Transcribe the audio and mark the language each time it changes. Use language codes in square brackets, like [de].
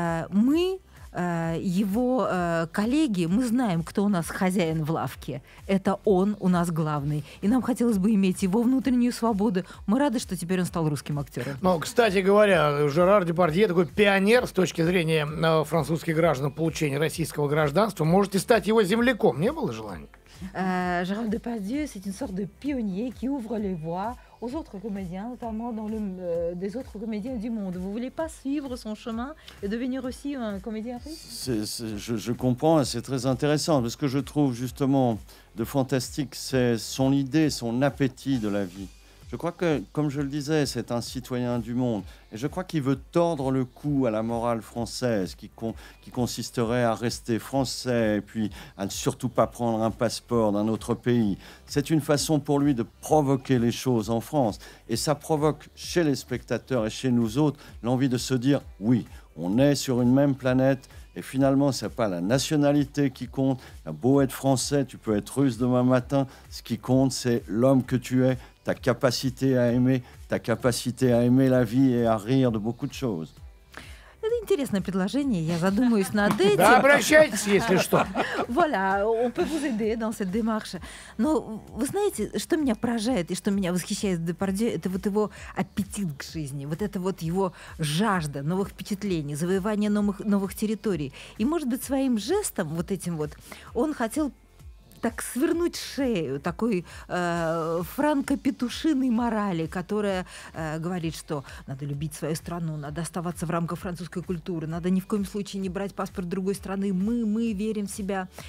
[ru] Мы, его коллеги, мы знаем, кто у нас хозяин в лавке. Это он у нас главный. И нам хотелось бы иметь его внутреннюю свободу. Мы рады, что теперь он стал русским актером. Но, кстати говоря, Жерар Депардье такой пионер с точки зрения французских граждан в получении российского гражданства. Можете стать его земляком. Не было желания? [fr] Gérard Depardieu, c'est une sorte de pionnier qui ouvre les voies aux autres comédiens, notamment des autres comédiens du monde. Vous voulez pas suivre son chemin et devenir aussi un comédien russe? Je comprends, et c'est très intéressant. Ce que je trouve justement de fantastique, c'est son idée, son appétit de la vie. Je crois que, comme je le disais, c'est un citoyen du monde. Et je crois qu'il veut tordre le cou à la morale française, qui consisterait à rester français et puis à ne surtout pas prendre un passeport d'un autre pays. C'est une façon pour lui de provoquer les choses en France. Et ça provoque chez les spectateurs et chez nous autres l'envie de se dire « oui, on est sur une même planète ». Et finalement, ce n'est pas la nationalité qui compte. Il a beau être français, tu peux être russe demain matin. Ce qui compte, c'est l'homme que tu es, ta capacité à aimer la vie et à rire de beaucoup de choses. [ru] Это интересное предложение, я задумаюсь над этим. Да, обращайтесь, если что. [fr] Voilà, on peut vous aider dans cette démarche. [ru] Но вы знаете, что меня поражает и что меня восхищает в Депардье, это вот его аппетит к жизни, вот это вот его жажда новых впечатлений, завоевания новых территорий. И, может быть, своим жестом, вот этим вот, он хотел так свернуть шею такой франко-петушиной морали, которая говорит, что надо любить свою страну, надо оставаться в рамках французской культуры, надо ни в коем случае не брать паспорт другой страны, мы верим в себя.